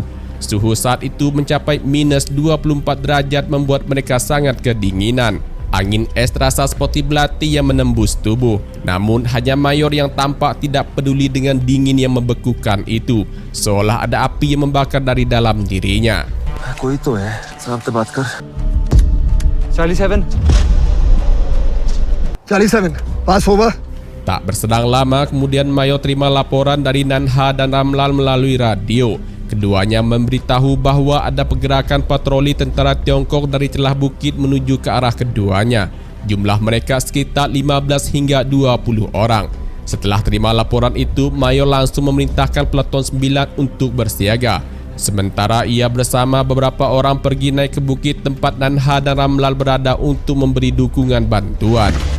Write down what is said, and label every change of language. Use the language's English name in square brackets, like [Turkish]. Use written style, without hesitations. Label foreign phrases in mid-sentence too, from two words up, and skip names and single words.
[Indonesian] Suhu saat itu mencapai minus 24 derajat membuat mereka sangat kedinginan. Angin es terasa seperti belati yang menembus tubuh. Namun hanya Mayor yang tampak tidak peduli dengan dingin yang membekukan itu, seolah ada api yang membakar dari dalam dirinya. [Hindi] कोई तो है, साहब से बात कर। 47 पास होगा। [Indonesian] Tak bersedang lama kemudian Mayor terima laporan dari Nanha dan Ramlal melalui radio. Keduanya memberitahu bahwa ada pergerakan patroli tentara Tiongkok dari celah bukit menuju ke arah keduanya. Jumlah mereka sekitar 15 hingga 20 orang. Setelah terima laporan itu, Mayor langsung memerintahkan peleton 9 untuk bersiaga. Sementara ia bersama beberapa orang pergi naik ke bukit tempat Nanha dan Ramlal berada untuk memberi dukungan bantuan.